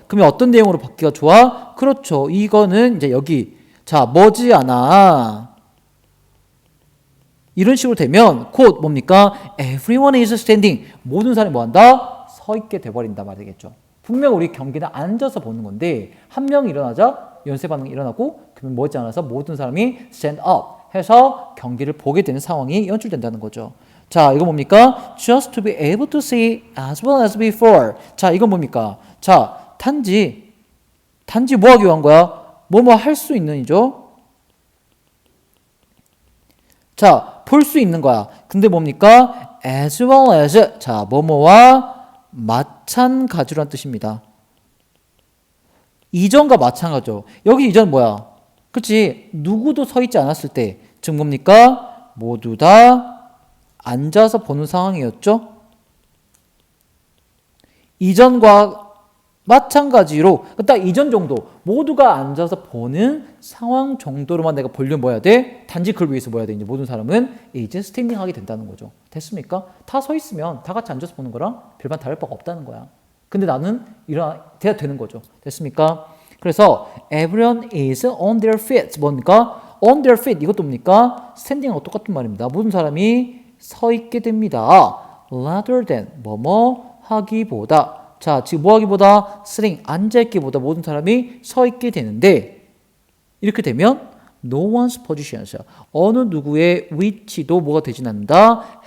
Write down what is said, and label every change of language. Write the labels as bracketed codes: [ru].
[ko] 그러면 어떤 내용으로 받기가 좋아? 그렇죠. 이거는 이제 여기 자, 머지않아 이런 식으로 되면 곧 뭡니까? [en] Everyone is standing. [ko] 모든 사람이 뭐한다? 서 있게 돼버린다 말이겠죠. 분명 우리 경기는 앉아서 보는 건데 한 명이 일어나자 연쇄 반응이 일어나고 그러면 머지않아서 모든 사람이 stand up 해서 경기를 보게 되는 상황이 연출된다는 거죠. 자, 이거 뭡니까? [en] Just to be able to see as well as before. [ko] 자, 이건 뭡니까? 자, 단지 뭐 하기 위한 거야? 뭐뭐 할 수 있는 이죠? 자, 볼 수 있는 거야. 근데 뭡니까? as well as. 자, 뭐뭐와 마찬가지란 뜻입니다. 이전과 마찬가지죠. 여기 이전 뭐야? 그치? 누구도 서 있지 않았을 때. 즉 뭡니까? 모두 다 앉아서 보는 상황이었죠. 이전과 마찬가지로 딱 이전 정도 모두가 앉아서 보는 상황 정도로만 내가 보려면 뭐 해야 돼? 단지 그걸 위해서 뭐 해야 돼? 이제 모든 사람은 이제 스탠딩 하게 된다는 거죠. 됐습니까? 다 서 있으면 다 같이 앉아서 보는 거랑 별반 다를 바가 없다는 거야. 근데 나는 돼야 되는 거죠. 됐습니까? 그래서 [en] everyone is on their feet. [ko] 뭡니까? on their feet 이것도 뭡니까? 스탠딩하고 똑같은 말입니다. 모든 사람이 서 있게 됩니다. rather than 뭐뭐 하기보다. 자, 지금 뭐 하기보다 sitting 앉아있기보다 모든 사람이 서 있게 되는데 이렇게 되면 [en] no one's positions [ko] 어느 누구의 위치도 뭐가 되진 않는다.